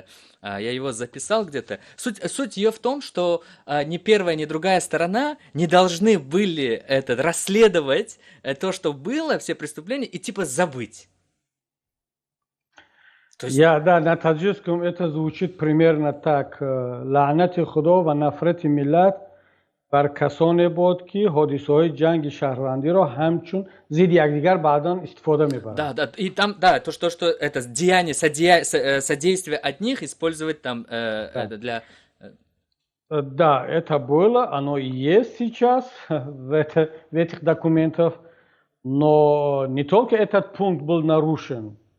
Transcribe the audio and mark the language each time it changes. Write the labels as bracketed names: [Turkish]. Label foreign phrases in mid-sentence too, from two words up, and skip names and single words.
[Russian] Я его записал где-то. Суть ее в том, что ни первая, ни другая сторона не должны были расследовать то, что было, все преступления, и типа забыть. Да, на таджикском это звучит примерно так. [Tajik] Ла'нати Худо ва нафрати миллат бар касоне буд ки ҳодисаҳои ҷанги шаҳрвандиро ҳамчун зидди якдигар баъдан истифода мебаранд. [Russian] Да, и там, то, что это деяние, содействие от них использовать там для... Да, это было, оно и есть сейчас в этих документах, но не только этот пункт был нарушен.